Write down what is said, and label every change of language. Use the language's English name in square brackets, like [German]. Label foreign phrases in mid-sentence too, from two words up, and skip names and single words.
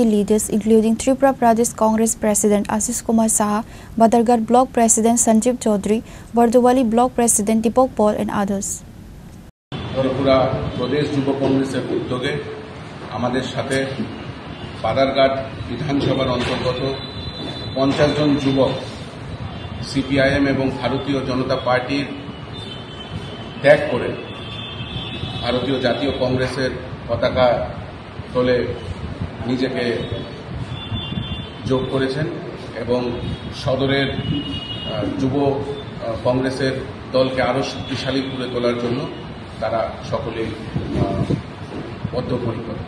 [English] leaders including Tripura Pradesh Congress President Ashish Kumar Saha, Badarghat Block President Sanjeev Chaudhary, Bardowali Block President Deepak Paul and others. [Bangla] Tripura Pradesh Yuva Congress উদ্যোগে আমাদের সাথে বাদারঘাট বিধানসভার অন্তর্গত 50 জন যুবক সিপিআইএম এবং ভারতীয় জনতা পার্টির ত্যাগ করে ভারতীয় জাতীয় কংগ্রেসের পতাকা তলে নিজেকে যোগ করেছেন এবং সদরের যুব কংগ্রেসের দলকে আরো শক্তিশালী করে তোলার জন্য তারা সকলেই বদ্ধপরিকর।